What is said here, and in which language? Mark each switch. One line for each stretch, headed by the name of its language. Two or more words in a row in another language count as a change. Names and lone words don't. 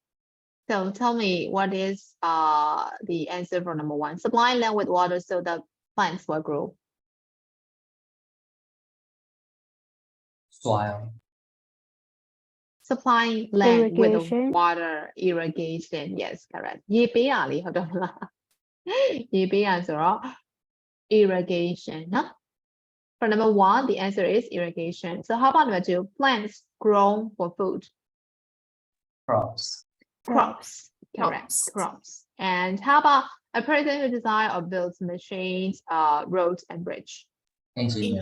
English: So tell me what is the answer for number 1? Supply land with water so the plants will grow. Soil. Supplying land with Irrigation. water, irrigation. Yes, correct.
Burmese: ရေပေးရလေဟုတ်တော့မလား ရေပေးရဆိုတော့ irrigation နော်
English: For number 1, the answer is irrigation. So how about number 2? Plants grown for food. Crops. Crops. Correct. Crops. And how about a person who designs or builds machines, roads and bridge? Engineer.